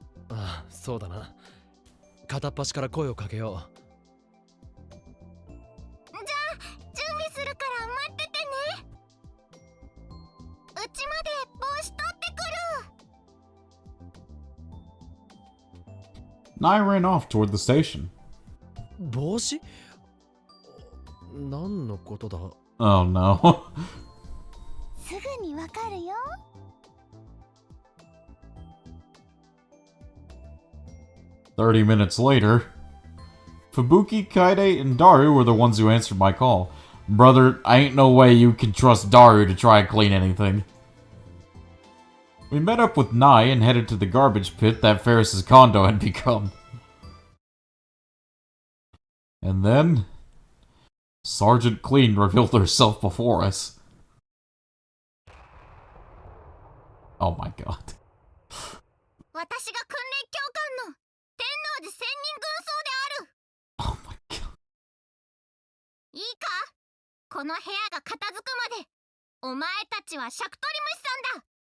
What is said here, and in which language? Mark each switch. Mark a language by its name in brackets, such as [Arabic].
[Japanese] ああ、そうだな。片っ端から声をかけよう。じゃあ準備するから待っててね。うちまで帽子取ってくる。 [English] Nai ran off toward the station. [Japanese] 帽子？何のことだ？ [English] Oh no. [Japanese] すぐにわかるよ。 [English] 30 minutes later, Fubuki, Kaide, and Daru were the ones who answered my call. Brother, I ain't no way you can trust Daru to try and clean anything. We met up with Nai and headed to the garbage pit that Ferris's condo had become. And then, Sergeant Clean revealed herself before us. Oh my god. [Japanese] 私が訓練教官の天王寺千人軍曹である。 [English] Oh my god. [Japanese] いいか、この部屋が片付くまでお前たちはシャクトリムシさんだ。